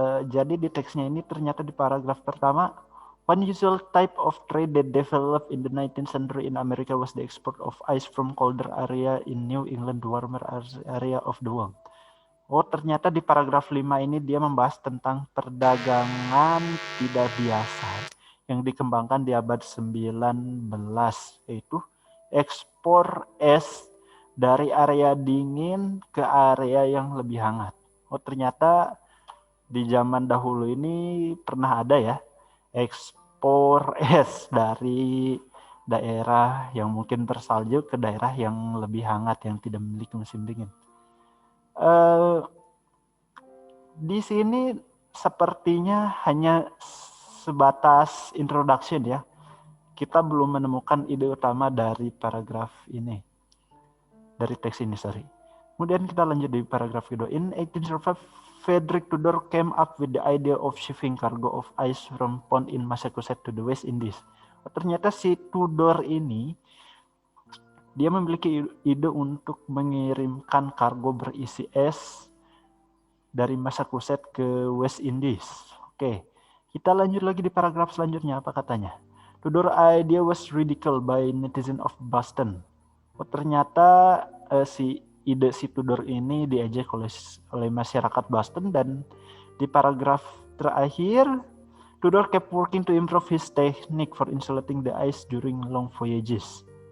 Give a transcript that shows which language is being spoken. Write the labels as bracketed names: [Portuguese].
[Indonesian] Jadi di teksnya ini ternyata di paragraf pertama, [English] one usual type of trade that developed in the 19th century in America was the export of ice from colder area in New England, warmer area of the world. [Indonesian] Oh, ternyata di paragraf 5 ini dia membahas tentang perdagangan tidak biasa yang dikembangkan di abad 19, yaitu ekspor es dari area dingin ke area yang lebih hangat. Oh, ternyata di zaman dahulu ini pernah ada ya ekspor es dari daerah yang mungkin bersalju ke daerah yang lebih hangat yang tidak memiliki musim dingin. Di sini sepertinya hanya sebatas introduction ya. Kita belum menemukan ide utama dari paragraf ini. Dari teks ini, sorry. Kemudian kita lanjut di paragraf kedua. [English] In 1805, Frederick Tudor came up with the idea of shipping cargo of ice from pond in Massachusetts to the West Indies. [Indonesian] Ternyata si Tudor ini dia memiliki ide untuk mengirimkan kargo berisi es dari Massachusetts ke West Indies. Oke, kita lanjut lagi di paragraf selanjutnya. Apa katanya? [English] Tudor idea was ridiculed by netizens of Boston. [Indonesian] Oh, ternyata si Tudor ini diejek oleh masyarakat Boston, dan di paragraf terakhir [English] Tudor kept working to improve his technique for insulating the ice during long voyages.